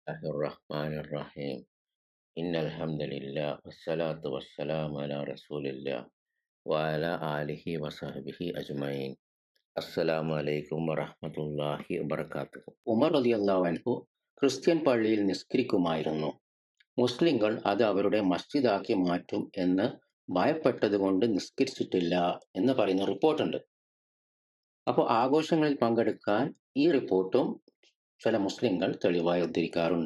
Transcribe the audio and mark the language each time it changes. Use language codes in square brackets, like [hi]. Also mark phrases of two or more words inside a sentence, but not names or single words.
[ar] الله الرحمن الرحيم إن الحمد لله والصلاة والسلام على رسول الله وعلى آله وصحبه أجمعين. السلام عليكم ورحمة الله وبركاته. [ml] ഉമർ [ar] رضي الله عنه [ml] ക്രിസ്ത്യൻ പള്ളിയിൽ നിസ്കരിക്കുമായിരുന്നു. മുസ്ലിങ്ങൾ അത് അവരുടെ മസ്ജിദാക്കി മാറ്റും എന്ന് ഭയപ്പെട്ടതുകൊണ്ട് നിസ്കരിച്ചിട്ടില്ല എന്ന് പറയുന്ന റിപ്പോർട്ടുണ്ട്. അപ്പോൾ ആഘോഷങ്ങളിൽ പങ്കെടുക്കാൻ ഈ റിപ്പോർട്ടും ചില മുസ്ലിങ്ങൾ തെളിവായി ഉദ്ധരിക്കാറുണ്ട്.